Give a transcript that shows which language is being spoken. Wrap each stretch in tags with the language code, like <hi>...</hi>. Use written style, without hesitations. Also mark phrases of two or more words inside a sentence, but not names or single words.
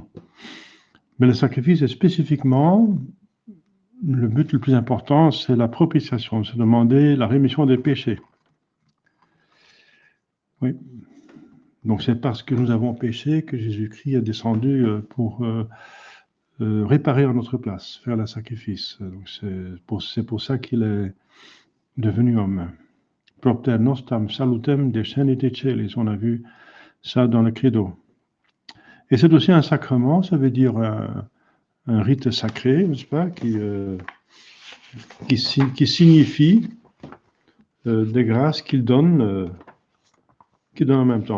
<fr>Mais le sacrifice est spécifiquement, le but le plus important, c'est la propitiation, c'est demander la rémission des péchés. Oui. Donc c'est parce que nous avons péché que Jésus-Christ est descendu pour réparer à notre place, faire le sacrifice. Donc c'est pour ça qu'il est devenu homme.</fr> <la>Propter nostam salutem descendite celis,</la> <fr>on a vu ça dans le credo. Et c'est aussi un sacrement, ça veut dire un rite sacré, n'est-ce pas, qui signifie des grâces qu'il donne en même temps.</fr>